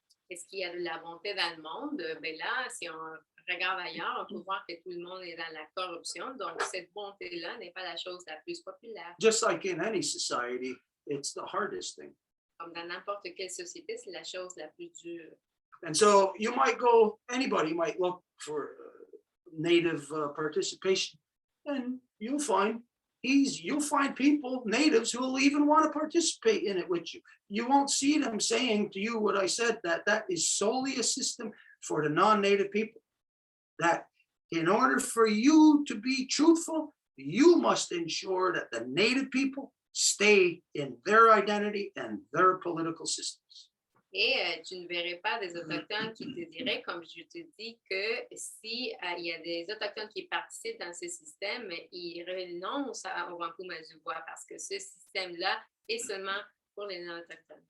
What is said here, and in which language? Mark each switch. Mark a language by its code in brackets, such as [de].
[fr] Est-ce qu'il y a de la bonté dans le monde? Ben là, si on regarde ailleurs, on peut voir que tout le monde est dans la corruption. Donc, cette bonté-là n'est pas la chose la plus populaire. [en] Just like in any society, it's the hardest thing. [fr] Comme dans n'importe quelle société, c'est la chose la plus dure. [en] And so you might go, anybody might look for native participation, and you'll find people, natives, who will even want to participate in it with you. You won't see them saying to you what I said, that is solely a system for the non-native people. That in order for you to be truthful, you must ensure that the native people stay in their identity and their political systems. [fr] Et tu ne verrais pas des Autochtones qui te diraient, comme je te dis, que si il y a des Autochtones qui participent dans ce système, ils renoncent au Wampum du Voies parce que ce système-là est seulement pour les non-Autochtones.